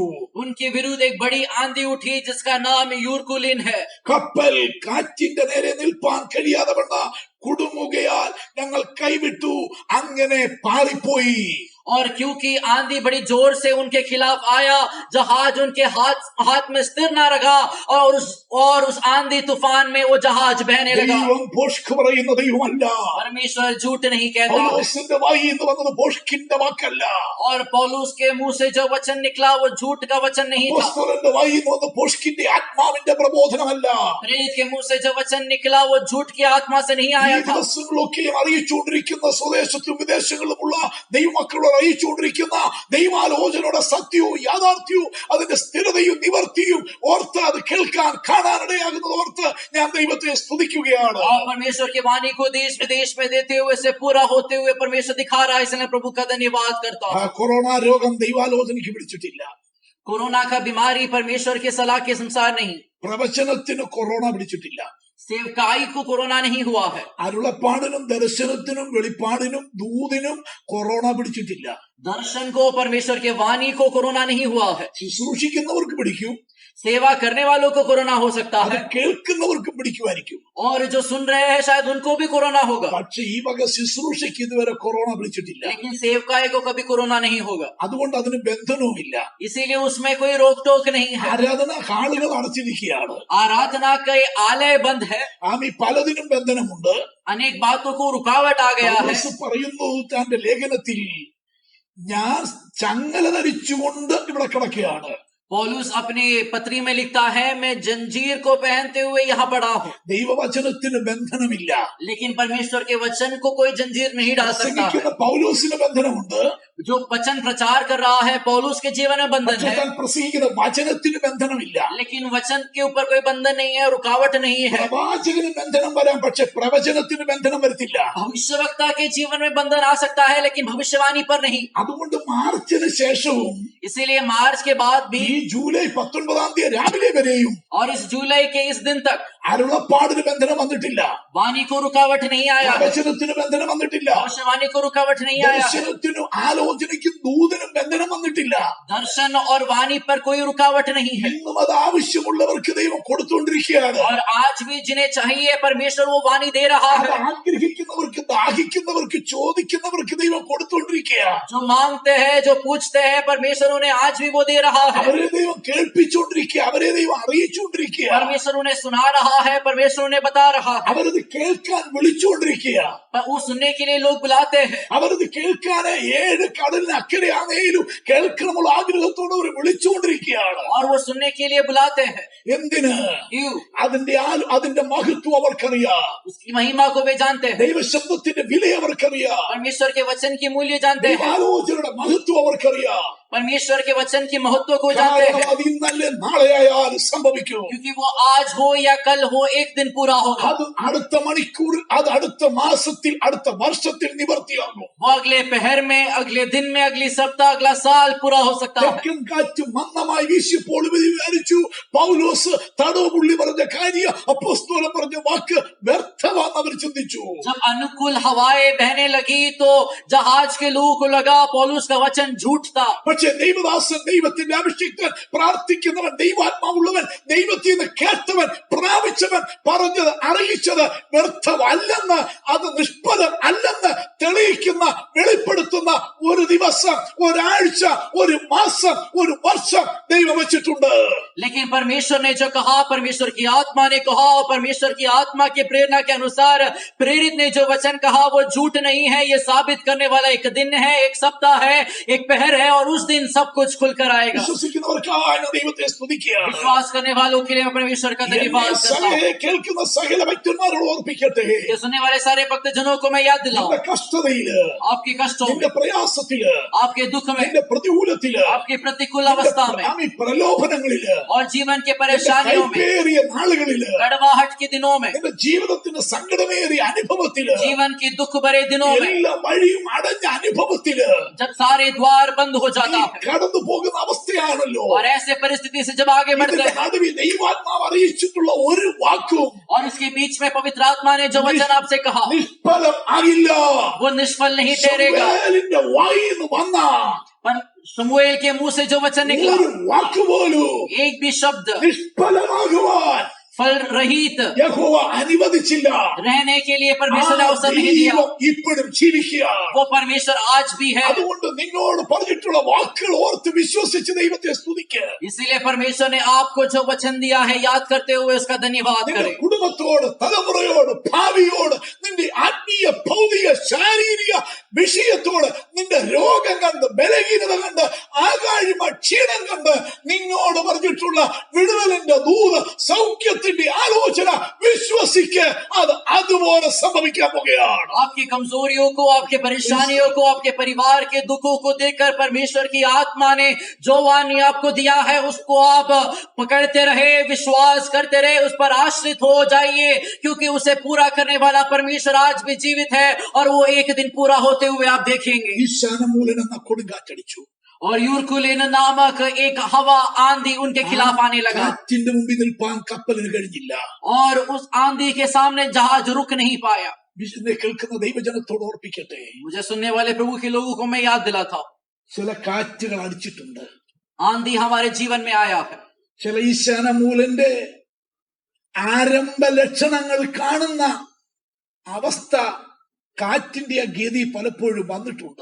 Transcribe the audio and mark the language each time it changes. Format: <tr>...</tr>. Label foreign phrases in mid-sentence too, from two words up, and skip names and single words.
<hi>उनके विरुद्ध एक बड़ी आंधी उठी जिसका नाम यूरकुलिन है.</hi> <ml>കപ്പൽ കാറ്റിന്റെ നേരെ നിൽപ്പാൻ കഴിയാതെ വണ്ണ കുടുങ്ങുകയാൽ ഞങ്ങൾ കൈവിട്ടു, അങ്ങനെ പാറിപ്പോയി.</ml> <hi>और क्योंकि आंधी बड़ी जोर से उनके खिलाफ आया, जहाज उनके हाथ में स्थिर ना रहा और उस आंधी तूफान में वो जहाज बहने लगा.</hi> <ml>ദൈവം ഭോഷ്ക് പറയുന്ന ദൈവമല്ല.</ml> <hi>परमेश्वर झूठ नहीं कहता.</hi> <ml>പൗലോസിന്റെ വായിൽ നിന്ന് വന്നത് ഭോഷ്കിന്റെ വാക്കല്ല.</ml> <hi>और पौलुस के मुंह से जो वचन निकला वो झूठ का वचन नहीं था.</hi> <ml>അപ്പോസ്തലന്റെ വായിൽ നിന്ന് വന്നത് ഭോഷ്കിന്റെ ആത്മാവിന്റെ പ്രബോധനമല്ല.</ml> <hi>प्रेरित के मुंह से जो वचन निकला वो झूठ की आत्मा से नहीं आया था.</hi> <ml>ദിവസങ്ങളൊക്കെയും അറിയിച്ചുകൊണ്ടിരിക്കുന്ന സ്വദേശത്തും വിദേശങ്ങളിലുമുള്ള ദൈവമക്കളോട് അറിയിച്ചുകൊണ്ടിരിക്കുന്ന ദൈവാലോചനയുടെ സത്യവും യാഥാർത്ഥ്യവും അതിന്റെ സ്ഥിരതയും നിവർത്തിയും ഓർത്ത് അത് കേൾക്കാൻ കാണാനിടയാകുന്നത് ഓർത്ത് ഞാൻ ദൈവത്തെ സ്തുതിക്കുകയാണ്.</ml> <hi>और परमेश्वर की वाणी को देश विदेश में देते हुए से पूरा होते हुए परमेश्वर दिखा रहा है, इसलिए प्रभु का धन्यवाद करता हूं.</hi> <ml>കൊറോണ രോഗം ദൈവാലോചനയ്ക്ക് പിടിച്ചിട്ടില്ല.</ml> <hi>कोरोना का बीमारी परमेश्वर के सलाह के संसार नहीं.</hi> <ml>പ്രവചനത്തിന് കൊറോണ പിടിച്ചിട്ടില്ല.</ml> <hi>सेवकाई को कोरोना नहीं हुआ है.</hi> <ml>അരുളപ്പാടിനും ദർശനത്തിനും വെളിപ്പാടിനും ദൂതിനും കൊറോണ പിടിച്ചിട്ടില്ല.</ml> <hi>दर्शन को, परमेश्वर के वाणी को कोरोना नहीं हुआ है.</hi> <ml>ശുശ്രൂഷിക്കുന്നവർക്ക് പിടിക്കും,</ml> <hi>सेवा करने वालों को कोरोना हो सकता</hi> <ml>അത്</ml> <hi>है,</hi> <ml>കേൾക്കുന്നവർക്കും പിടിക്കുമായിരിക്കും.</ml> <hi>और जो सुन रहे हैं शायद उनको भी कोरोना होगा.</hi> <ml>പക്ഷെ ഈ വക ശുശ്രൂഷയ്ക്ക് ഇതുവരെ കൊറോണ പിടിച്ചിട്ടില്ല.</ml> <hi>लेकिन सेवकाई को कभी कोरोना नहीं होगा.</hi> <ml>അതുകൊണ്ട് അതിന് ബന്ധനവുമില്ല.</ml> <hi>इसीलिए उसमें कोई रोक टोक नहीं है.</hi> <ml>ആരാധന ഹാളുകൾ അടച്ചിരിക്കുകയാണ്.</ml> <hi>आराधना का ये आलय बंद है.</hi> <ml>ആമി പലതിനും ബന്ധനമുണ്ട്.</ml> <hi>अनेक बातों को रुकावट आ गया है.</hi> <ml>പൗലോസ് പറയുന്നു തന്റെ ലേഖനത്തിൽ, ഞാൻ ചങ്ങല ധരിച്ചുകൊണ്ട് ഇവിടെ കിടക്കുകയാണ്.</ml> <hi>पौलुस अपनी पत्री में लिखता है, मैं जंजीर को पहनते हुए यहाँ पड़ा हूँ.</hi> <ml>ദൈവവചനത്തിന് ബന്ധനമില്ല.</ml> <hi>लेकिन परमेश्वर के वचन को कोई जंजीर नहीं डाल सकता है.</hi> <ml>പ്രസംഗിക്കുന്ന പൗലോസിന് ബന്ധനമുണ്ട്.</ml> <hi>जो वचन प्रचार कर रहा है पौलुस के जीवन में बंधन</hi> <ml>പക്ഷെ</ml> <hi>है,</hi> <ml>താൻ പ്രസംഗിക്കുന്ന വചനത്തിന് ബന്ധനമില്ല.</ml> <hi>लेकिन वचन के ऊपर कोई बंधन नहीं है, रुकावट नहीं है.</hi> <ml>പ്രവാചകന് ബന്ധനം വരാം, പക്ഷെ പ്രവചനത്തിന് ബന്ധനം വരത്തില്ല.</ml> <hi>भविष्यवक्ता के जीवन में बंधन आ सकता है, लेकिन भविष्यवाणी पर नहीं.</hi> <ml>അതുകൊണ്ട് മാർച്ചിന് ശേഷവും</ml> <hi>इसीलिए मार्च के बाद</hi> <ml>ഈ</ml> <hi>भी</hi> <ml>ജൂലൈ 19 രാവിലെ വരെയും</ml> <hi>और इस जुलाई के इस दिन तक</hi> <ml>അരുളപ്പാടിന് ബന്ധനം വന്നിട്ടില്ല.</ml> <hi>वाणी को रुकावट नहीं आया है,</hi> <ml>പ്രവചനത്തിന് ബന്ധനം വന്നിട്ടില്ല.</ml> <hi>भविष्यवाणी को रुकावट नहीं आया है.</hi> <ml>ദർശനത്തിനും ആലോചനയ്ക്കും ദൂതനും ബന്ധനം വന്നിട്ടില്ല.</ml> <hi>दर्शन और वाणी पर कोई रुकावट नहीं है.</hi> <ml>ഇന്നും അത് ആവശ്യമുള്ളവർക്ക് ദൈവം കൊടുത്തുകൊണ്ടിരിക്കുകയാണ്.</ml> <hi>और आज भी जिन्हें चाहिए परमेश्वर वो वाणी दे रहा</hi> <ml>അത്</ml> <hi>है.</hi> <ml>ആഗ്രഹിക്കുന്നവർക്ക്, ദാഹിക്കുന്നവർക്ക്, ചോദിക്കുന്നവർക്ക് ദൈവം കൊടുത്തുകൊണ്ടിരിക്കുകയാണ്.</ml> <hi>जो मांगते हैं, जो पूछते हैं, परमेश्वर उन्हें आज भी वो दे रहा है.</hi> <ml>അവരെ ദൈവം കേൾപ്പിച്ചുകൊണ്ടിരിക്കുക, അവരെ ദൈവം അറിയിച്ചുകൊണ്ടിരിക്കുക,</ml> <hi>परमेश्वर उन्हें सुना रहा है, परमेश्वर उन्हें बता रहा है.</hi> <ml>അവരത് കേൾക്കാൻ വിളിച്ചുകൊണ്ടിരിക്കുക.</ml> <hi>पर वो सुनने के लिए लोग बुलाते हैं.</hi> <ml>അവരത് കേൾക്കാന് 7 കടലിന് അക്കരെയാണേലും കേൾക്കണമുള്ള ആഗ്രഹത്തോടെ അവർ വിളിച്ചുകൊണ്ടിരിക്കുകയാണ്.</ml> <hi>और वो सुनने के लिए बुलाते हैं.</hi> <ml>എന്തിന്?</ml> <hi>क्यों?</hi> <ml>അതിന്റെ മഹത്വം അവർക്കറിയാം.</ml> <hi>उसकी महिमा को वे जानते हैं.</hi> <ml>ദൈവശബ്ദത്തിന്റെ വില അവർക്കറിയാം.</ml> <hi>परमेश्वर के वचन की मूल्य जानते हैं.</hi> <ml>ദൈവാലോചനയുടെ മഹത്വം അവർക്കറിയാം.</ml> <hi>परमेश्वर के वचन की महत्व को जानते</hi> <ml>കാരണം</ml> <hi>हैं.</hi> <ml>അത് ഇന്നല്ലേ നാളെയായാലും സംഭവിക്കും.</ml> <hi>क्योंकि वो आज हो या कल हो, एक दिन पूरा होगा.</hi> <ml>അത് അടുത്ത മണിക്കൂറിൽ, അത് അടുത്ത മാസത്തിൽ, അടുത്ത വർഷത്തിൽ നിവർത്തിയാകും.</ml> <hi>वो अगले पहर में, अगले दिन में, अगली सप्ताह, अगला साल पूरा हो सकता है.</hi> <ml>തെക്കൻ കാറ്റ് മന്ദമായി വീശിയപ്പോൾ ഇവർ വിചാരിച്ചു പൗലോസ് തടവ് പുള്ളി പറഞ്ഞ കാര്യം, അപ്പോസ്തലൻ പറഞ്ഞ വാക്ക് വ്യർത്ഥമാണെന്ന് അവർ ചിന്തിച്ചു.</ml> <hi>जब अनुकूल हवाएं बहने लगी तो जहाज के लोगों को लगा पौलुस का वचन झूठ था.</hi> <ml>പക്ഷെ ദൈവദാസൻ, ദൈവത്തിന്റെ അഭിഷിക്തൻ, പ്രാർത്ഥിക്കുന്നവൻ, ദൈവാത്മാവുള്ളവൻ, ദൈവത്തിൽ നിന്ന് കേട്ടവൻ, പ്രാപിച്ചവൻ, പറഞ്ഞത് അറിയിച്ചത് വ്യർത്ഥമല്ലെന്ന്, അത് നിഷ്ഫലം അല്ലെന്ന് തെളിയിക്കുന്ന, വെളിപ്പെടുത്തുന്ന ഒരു ദിവസം, ഒരാഴ്ച, ഒരു മാസം, ഒരു വർഷം ദൈവം വെച്ചിട്ടുണ്ട്.</ml> <hi>लेकिन परमेश्वर ने जो कहा, परमेश्वर की आत्मा ने कहा, और परमेश्वर की आत्मा की प्रेरणा के अनुसार प्रेरित ने जो वचन कहा वो झूठ नहीं है. ये साबित करने वाला एक दिन है, एक सप्ताह है, एक पहर है, और उस दिन सब कुछ खुलकर आएगा.</hi> <ml>വിശ്വസിക്കുന്നവർക്കാണ് ദൈവത്തെ സ്തുതിക്കുകയാണ്.</ml> <hi>विश्वास करने वालों के लिए मैं परमेश्वर का धन्यवाद करता हूँ.</hi> <ml>കേൾക്കുന്ന സകല ഭക്തന്മാരോട് ഓർപ്പിക്കട്ടെ,</ml> <hi>ये सुनने वाले सारे भक्तजनों को मैं याद दिलाऊं,</hi> <ml>നിന്റെ കഷ്ടതയില്,</ml> <hi>आपके कष्टों में,</hi> <ml>നിന്റെ പ്രയാസത്തില്,</ml> <hi>आपके दुख में,</hi> <ml>നിന്റെ പ്രതികൂലത്തില്,</ml> <hi>आपकी प्रतिकूल अवस्था में,</hi> <ml>പ്രലോഭനങ്ങളില്,</ml> <hi>और जीवन के परेशानियों में,</hi> <ml>കൈപ്പേറിയ നാളുകളില്,</ml> <hi>कड़वाहट के दिनों में,</hi> <ml>നിന്റെ ജീവിതത്തിന്റെ സങ്കടമേറിയ അനുഭവത്തില്,</ml> <hi>जीवन के दुख भरे दिनों में,</hi> <ml>എല്ലാ വഴിയും അടഞ്ഞ അനുഭവത്തില്,</ml> <hi>जब सारे द्वार बंद हो जाते होता है।</hi> <ml>കടന്നു പോകുന്ന അവസ്ഥയാണല്ലോ.</ml> <hi>और ऐसे परिस्थिति से जब आगे बढ़ते</hi> <ml>ഇതിന്റെ</ml> <hi>हैं</hi> <ml>നടുവിൽ ദൈവാത്മാവ് അറിയിച്ചിട്ടുള്ള ഒരു വാക്കും</ml> <hi>और इसके बीच में पवित्र आत्मा ने जो वचन आपसे कहा</hi> <ml>നിഷ്ഫലം ആകില്ല.</ml> <hi>वो निष्फल नहीं ठहरेगा।</hi> <ml>ശമൂവേലിന്റെ വായിൽ നിന്ന് വന്ന</ml> <hi>पर शमूएल के मुंह से जो वचन निकला,</hi> <ml>ഒരു വാക്കുപോലും</ml> <hi>एक भी शब्द</hi> <ml>നിഷ്ഫലമാകുവാൻ</ml> <hi>फल रहित</hi> <ml>യഹോവ അനുവദിച്ചില്ല.</ml> <hi>रहने के लिए परमेश्वर ने</hi> <ml>ആ</ml> <hi>अवसर नहीं दिया।</hi> <ml>ദൈവം ഇപ്പോഴും ജീവിക്കുക.</ml> <hi>वो परमेश्वर आज भी है।</hi> <ml>അതുകൊണ്ട് നിന്നോട് പറഞ്ഞിട്ടുള്ള വാക്കുകൾ ഓർത്ത് വിശ്വസിച്ച് ദൈവത്തെ സ്തുതിക്കുക.</ml> <hi>इसीलिए परमेश्वर ने आपको जो वचन दिया है याद करते हुए उसका धन्यवाद</hi> <ml>നിന്റെ</ml> <hi>करें।</hi> <ml>കുടുംബത്തോട്, തലമുറയോട്, ഭാവിയോട്, നിന്റെ ആത്മീയ, ഭൗതിക, ശാരീരിക വിഷയത്തോട്, നിന്റെ രോഗം കണ്ട്, ബലഹീനത കണ്ട്, ആകാഴ്മ, ക്ഷീണം കണ്ട് നിന്നോട് പറഞ്ഞിട്ടുള്ള വിടുതലിന്റെ ദൂത്, സൗഖ്യത്തിന്റെ ആലോചന വിശ്വസിക്ക്. അത് അതുപോലെ സംഭവിക്കാൻ പോകുകയാണ്.</ml> <hi>आपकी कमजोरियों को, आपके परेशानियों को, आपके परिवार के दुखों को देखकर परमेश्वर की आत्मा ने जो वाणी आपको दिया है उसको आप पकड़ते रहे, विश्वास करते रहे, उस पर आश्रित हो जाइए, क्योंकि उसे पूरा करने वाला परमेश्वर आज भी जीवित है और वो एक दिन पूरा होते हुए आप देखेंगे।</hi> <ml>ഈശാനമൂലൻ എന്ന കൊടുങ്കാറ്റടിച്ചു.</ml> <hi>और यूरकुलिन नामक एक हवा आंधी उनके खिलाफ आने लगा</hi> <ml>കാറ്റിന്റെ മുമ്പിൽ നിൽപ്പാൻ കപ്പലിന് കഴിഞ്ഞില്ല.</ml> <hi>और उस आंधी के सामने जहाज रुक नहीं पाया।</hi> <ml>വിശുദ്ധ കേൾക്കുന്ന ദൈവജനത്തോട് ഓർപ്പിക്കട്ടെ,</ml> <hi>मुझे सुनने वाले प्रभु के लोगों को मैं याद दिलाता हूं,</hi> <ml>ചില കാറ്റുകൾ അടിച്ചിട്ടുണ്ട്.</ml> <hi>आंधी हमारे जीवन में आया है।</hi> <ml>ചില ഈശാനമൂലന്റെ ആരംഭ ലക്ഷണങ്ങൾ കാണുന്ന അവസ്ഥ കാറ്റിന്റെ ആ ഗതി പലപ്പോഴും വന്നിട്ടുണ്ട്.</ml>